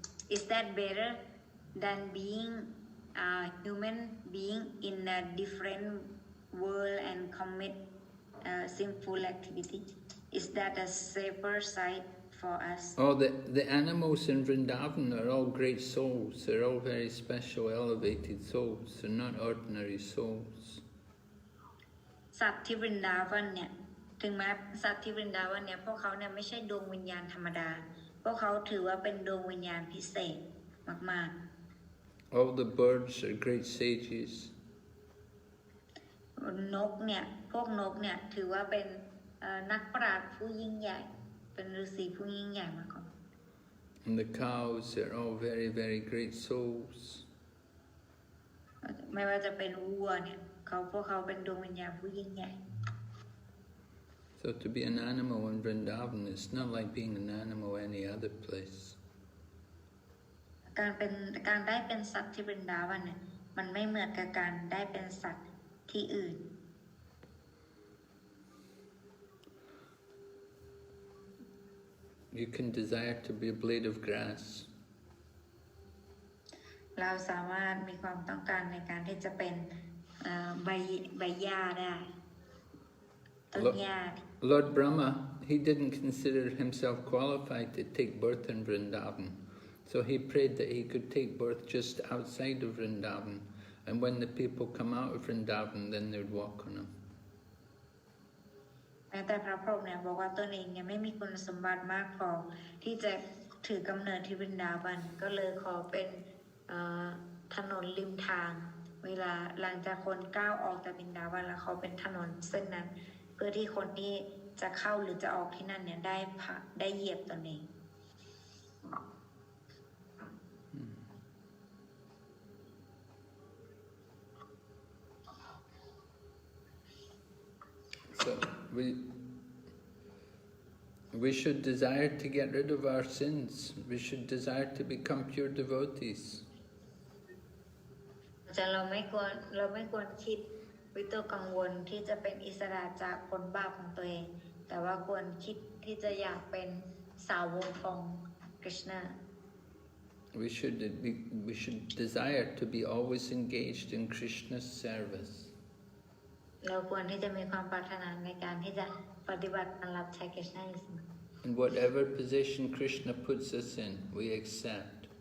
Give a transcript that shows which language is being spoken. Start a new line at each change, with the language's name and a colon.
English: Is that better than being a human being in a different world and commit sinful activity? Is that a safer side for us? Oh, the animals in Vrindavan are all great souls. They're all very special, elevated souls. They're not ordinary souls.
Thai: สัตว์ที่ Vrindavan เนี่ยถึงแม้สัตว์ที่ Vrindavan เนี่ยพวกเขาเนี่ยไม่ใช่ดวงวิญญาณธรรมดาพวกเขาถือว่าเป็นดวงวิญญาณพิเศษมากๆ
English: All the birds are great sages.
Thai: นกเนี่ยพวกนกเนี่ยถือว่าเป็นนักปราชญ์ผู้ยิ่งใหญ่เป็นฤาษีผู้ยิ่งใหญ่มาก่อน
English: And the cows are all very, very great souls.
Thai: ไม่ว่าจะเป็นวัวเนี่ยพวกเขาเป็นดวงวิญญาณผู้ยิ่งใหญ่
English: So to be an animal in Vrindavan is not like being an animal any other place.
Thai: การได้เป็นสัตว์ที่ Vrindavan เนี่ยมันไม่เหมือนกับการได้เป็นสัตว์ที่อื่น
English: You can desire to be a blade of grass.
Thai: เราสามารถมีความต้องการในการที่จะเป็นใบหญ้าได้ต้นหญ้า
English: Lord Brahma, he didn't consider himself qualified to take birth in Vrindavan. So he prayed that he could take birth just outside of Vrindavan. And when the people come out of Vrindavan, then they'd walk on him.
Thai: แต่พระพรหมเนี่ยบอกว่าตนเองเนี่ยไม่มีคุณสมบัติมากพอที่จะถือกำเนิดที่ Vrindavan ก็เลยขอเป็นถนนริมทาง เวลาหลังจากคนก้าวออกจากบินดาวันแล้วเขาเป็นถนนเส้นนั้นเพื่อที่คนที่จะเข้าหรือจะออกที่นั่นเนี่ยได้เหยียบตนเอง
English: So we should desire to get rid of our sins. We should desire to become pure devotees.
Thai: แต่เราไม่ควรคิดวิตกกังวลที่จะเป็นอิสระจากผลบาปของตัวเองแต่ว่าควรคิดที่จะอยากเป็นสาวกของกฤษณะ
English: We should desire to be always engaged in Krishna's service.
Thai: เราควรที่จะมีความปรารถนาในการที่จะปฏิบัติการรับใช้กฤษณะอยู่เสมอ
English: In whatever position Krishna puts us in, we accept.